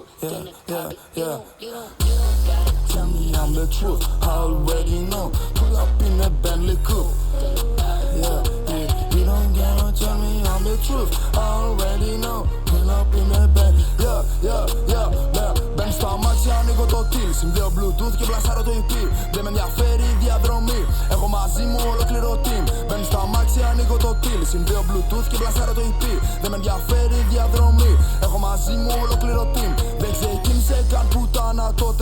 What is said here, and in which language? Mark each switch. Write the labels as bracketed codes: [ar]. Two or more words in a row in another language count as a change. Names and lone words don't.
[en] Yeah, yeah, yeah. You don't gotta tell me I'm the truth. I already know. Pull up in the Bentley coupe. Yeah, yeah. You don't gotta tell me I'm the truth. I already know. Pull up in the Bentley. Yeah, yeah, yeah, yeah. [el] Μπαίνω στο αμάξι, ανοίγω το till. Συνδέω Bluetooth και πλασάρω το EP. Δεν με ενδιαφέρει η διαδρομή. Έχω μαζί μου ολόκληρο team. Μπαίνω στο αμάξι, ανοίγω το till. Συνδέω Bluetooth και πλασάρω το EP. Δεν με ενδιαφέρει η διαδρομή. Έχω μαζί μου ολόκληρο team. Δεν ξεκίνησε καν πουτάνα τότε.